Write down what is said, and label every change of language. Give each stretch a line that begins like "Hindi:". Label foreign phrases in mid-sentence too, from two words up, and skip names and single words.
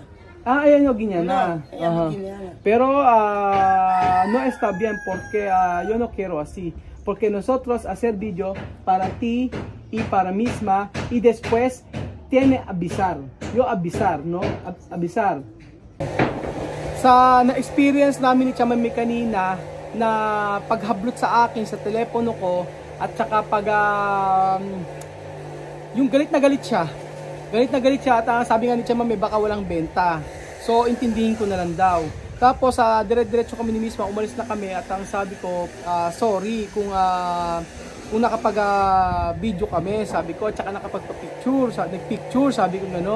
Spanish: Ella no guineana. No, ella no guineana. Pero no está bien porque yo no quiero así. Porque nosotros hacer video para ti y para misma y después tiene avisar. Yo avisar, no? Avisar.
Filipino: Sa na-experience namin ni Tia Mame kanina na paghablot sa akin sa telepono ko at saka pag yung galit na galit siya. Galit na galit siya at sabi nga ni Tia Mame baka walang benta. So intindihin ko na lang daw. Tapos dire-diretso kami ni misma, umalis na kami at ang sabi ko sorry kung nakapag-video kami, sabi ko, at saka nakapag-picture, nag-picture, sabi ko gano'n.